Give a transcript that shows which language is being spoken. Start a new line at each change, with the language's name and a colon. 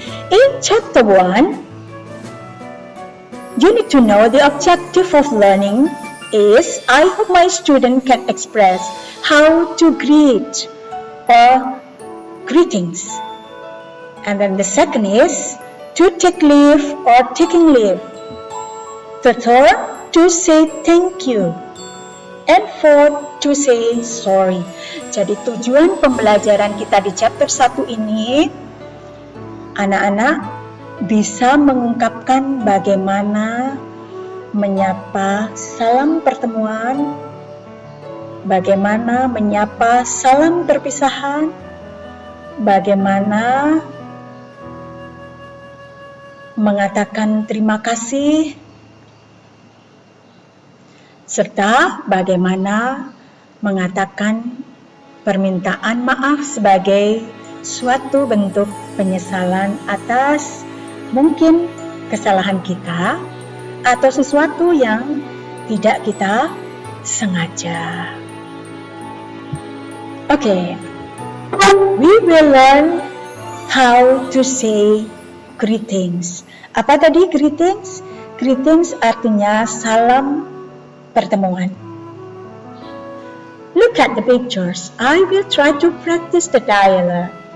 English: In chapter 1, you need to know the objective of learning is I hope my student can express how to greet or greetings. And then the second is to take leave or taking leave. The third, to say thank you. And fourth, to say sorry.
Indonesian: Jadi tujuan pembelajaran kita di chapter 1 ini, anak-anak bisa mengungkapkan bagaimana menyapa salam pertemuan, bagaimana menyapa salam perpisahan, bagaimana mengatakan terima kasih, serta bagaimana mengatakan permintaan maaf sebagai suatu bentuk penyesalan atas mungkin kesalahan kita atau sesuatu yang tidak kita sengaja.
English: Okay, we will learn how to say greetings.
Indonesian: Apa tadi greetings? Greetings artinya salam pertemuan.
English: Look at the pictures. I will try to practice the dialogue.